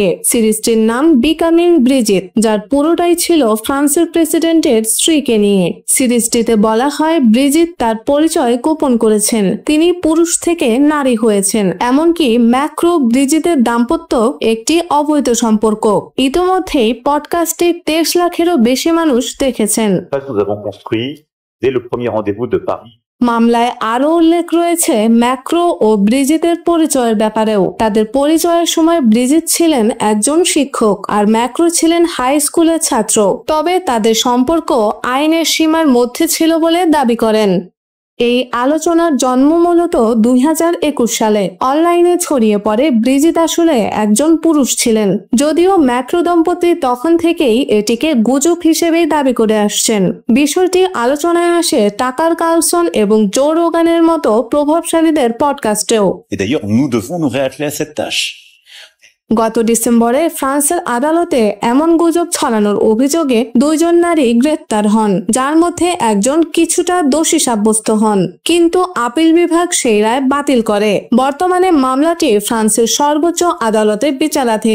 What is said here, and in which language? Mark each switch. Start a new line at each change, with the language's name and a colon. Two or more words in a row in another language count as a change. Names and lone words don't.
Bangla: সিরিজটির নাম বিকামিং ব্রিজিট, যার পুরোটাই ছিল ফ্রান্সের প্রেসিডেন্টের স্ত্রীকে নিয়ে। সিরিজটিতে বলা হয় ব্রিজিট তার পরিচয় গোপন করেছেন, তিনি পুরুষ থেকে নারী হয়েছেন, এমনকি ম্যাক্রো ব্রিজিটের দাম্পত্য একটি অবৈধ সম্পর্ক। ইতোমধ্যেই পডকাস্টে 23 লাখেরও বেশি মানুষ দেখেছেন।
French: Nous avons construit dès le premier rendez-vous de Paris.
Bangla: মামলায় আরো উল্লেখ রয়েছে ম্যাক্রো ও ব্রিজিটের পরিচয়ের ব্যাপারেও। তাদের পরিচয়ের সময় ব্রিজিট ছিলেন একজন শিক্ষক আর ম্যাক্রো ছিলেন
English: high school
Bangla: ছাত্র, তবে তাদের সম্পর্ক আইনের সীমার মধ্যে ছিল বলে দাবি করেন। এই আলোচনার জন্ম মূলত 2021 সালে। অনলাইনে ছড়িয়ে পড়ে ব্রিজিট আসলে একজন পুরুষ ছিলেন, যদিও ম্যাক্রো দম্পতি তখন থেকেই এটিকে গুজব হিসেবেই দাবি করে আসছেন। বিষয়টি আলোচনায় আসে টাকার কার্লসন এবং জো রোগানের মতো প্রভাবশালীদের পডকাস্টেও।
French: Et d'ailleurs, nous devons nous réatteler à cette tâche.
Bangla: গত ডিসেম্বরে ফ্রান্সের আদালতে এমন গুজব ছড়ানোর অভিযোগে 2 জন নারী গ্রেপ্তার হন, যার মধ্যে একজন কিছুটা দোষী সাব্যস্ত হন, কিন্তু আপিল বিভাগ সেই রায় বাতিল করে। বর্তমানে মামলাটি ফ্রান্সের সর্বোচ্চ আদালতে বিচারাধীন।